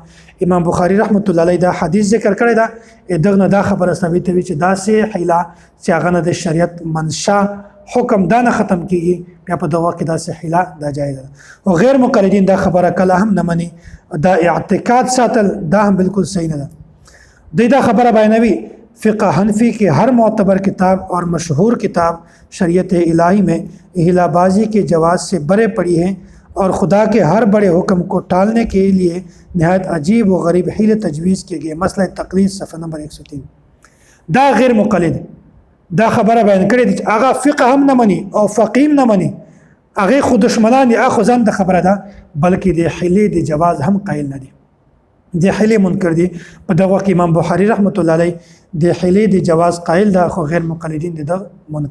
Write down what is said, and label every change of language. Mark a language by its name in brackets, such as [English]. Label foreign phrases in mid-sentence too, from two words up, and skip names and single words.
[Pashto] امام بخاری [Arabic] رحمت الله علیه [Pashto] دا حدیث ذکر کړی ده. دغه نه دا خبره ثابتوي چې داسې هیله چې هغه نه د شریعت منشا حکم دا نه ختم کیږي بیا په دغه وخت کې داسې هیله دا جایزه ده. او غیر مقلدین دا خبره کله هم نه مني. دا اعتقاد ساتل دا هم بالکل صحیح نه ده. دوی دا خبره بیانوي [Urdu] فقہ حنفی کے ہر معتبر کتاب اور مشہور کتاب شریعت الہی میں ہیلا بازی کے جواز سے برے پڑی ہیں اور خدا کے ہر بڑے حکم کو ٹالنے کے لیے نہایت عجیب و غریب حیل تجویز کیے گئے. مسئلہ تقلید صفحہ نمبر 103. [Pashto] دا غیر مقلد دا خبره بیان کړې دي چې هغه فقہ هم نه مني او فقیم نه مني، هغه خو دشمنان دي، هغه ځان د خبره ده، بلکې د حیلې د جواز هم قایل نه دي، د حیلې منکر دي. په دغه وخت امام بخاری [Arabic] رحمت الله علیه [Pashto] د حیلې د جواز قایل ده، خو غیر مقلدین د منکر ده.